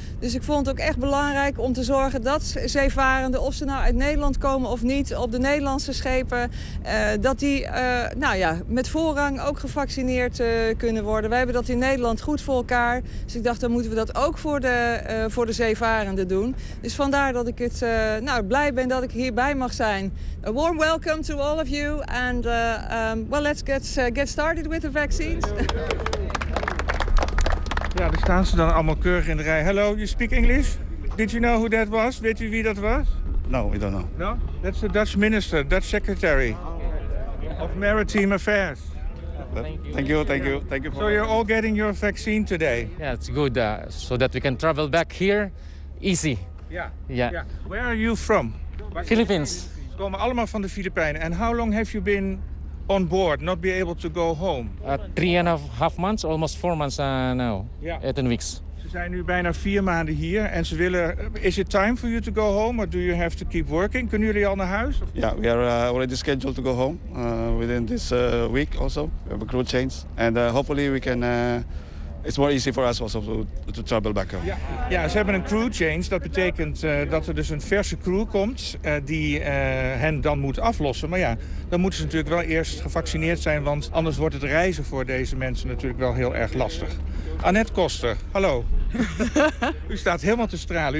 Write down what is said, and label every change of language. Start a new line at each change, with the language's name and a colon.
Dutch: Dus ik vond het ook echt belangrijk om te zorgen dat zeevarenden, of ze nou uit Nederland komen of niet, op de Nederlandse schepen, dat die met voorrang ook gevaccineerd kunnen worden. We hebben dat in Nederland goed voor elkaar. Dus ik dacht, dan moeten we dat ook voor de zeevarenden doen. Dus vandaar dat ik het blij ben dat ik hierbij mag zijn.
English: A warm welcome to all of you. And let's get started with the vaccines.
Dutch: Ja, daar staan ze dan allemaal keurig in de rij.
English: Hello, you speak English? Did you know who that was?
Dutch: Weet u wie dat was?
English: No, we don't know. No? That's the Dutch minister, Dutch secretary of maritime affairs. Thank you. So you're all getting your vaccine today? Yeah, it's good. So that we can travel back here easy. Yeah. Where are you from? Philippines.
Dutch: Ze komen allemaal van de Filipijnen.
English: And how long have you been on board, not be able to go home? 3.5 months, almost 4 months now. Yeah. 18 weeks.
Dutch: Ze zijn nu bijna 4 maanden hier en ze willen.
English: Is it time for you to go home or do you have to keep working?
Dutch: Kunnen jullie al naar huis?
English: Yeah, we are already scheduled to go home within this week also. We have a crew change. And hopefully we can. It's more easy for us also to travel back home.
Dutch: Ja, ze hebben een crew change. Dat betekent dat er dus een verse crew komt die hen dan moet aflossen. Maar ja, dan moeten ze natuurlijk wel eerst gevaccineerd zijn, want anders wordt het reizen voor deze mensen natuurlijk wel heel erg lastig. Annette Koster, hallo. U staat helemaal te stralen.